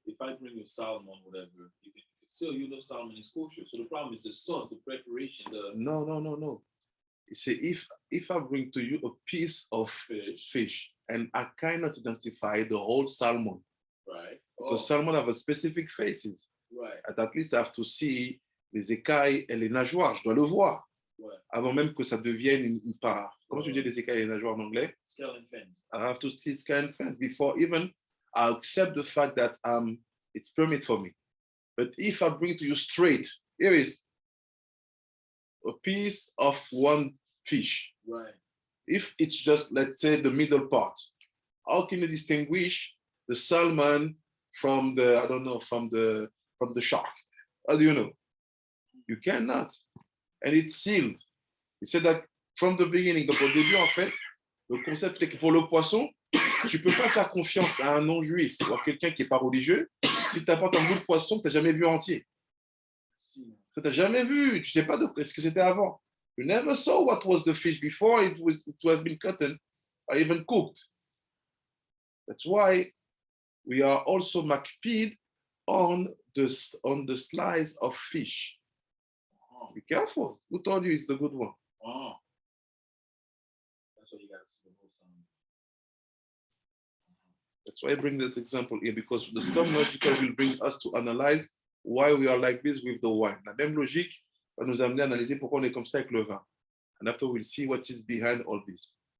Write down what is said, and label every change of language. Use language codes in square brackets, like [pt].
[en] If I bring you salmon, whatever, you can still, you know, salmon is kosher. So the problem is the sauce, the preparation, the No. You see, if I bring to you a piece of fish and I cannot identify the whole salmon, right? because salmon have a specific faces, Right. at least I have to see [fr] les écailles et les nageoires, je dois le voir, Ouais. avant même que ça devienne une part. Comment tu dis les écailles et les nageoires en anglais? [en] Scale and fins. I have to see scale and fins before even I accept the fact that it's permit for me. But if I bring to you straight, here is a piece of one fish. Right. If it's just, let's say, the middle part, how can you distinguish the salmon from the, I don't know, from the shark? How do you know? You cannot. And it's sealed. He said that from the beginning. [fr] Donc au début, en fait, le concept est que pour le poisson, tu peux pas faire confiance à un non-juif ou à quelqu'un qui est pas religieux si tu apportes un bout de poisson que tu n'as jamais vu entier. Que tu n'as jamais vu, tu sais pas de ce que c'était avant. [en] You never saw what was the fish before it was been cut or even cooked. That's why we are also makpid on the slice of fish. Be careful. Who told you it's the good one? Oh. That's what you got to see the whole salmon. That's why I bring that example here, because the storm logical will bring us to analyze why we are like this with the wine. [fr] La même logique va nous amener à analyser pourquoi on est comme ça avec le vin. [en] And after we'll see what is behind all this.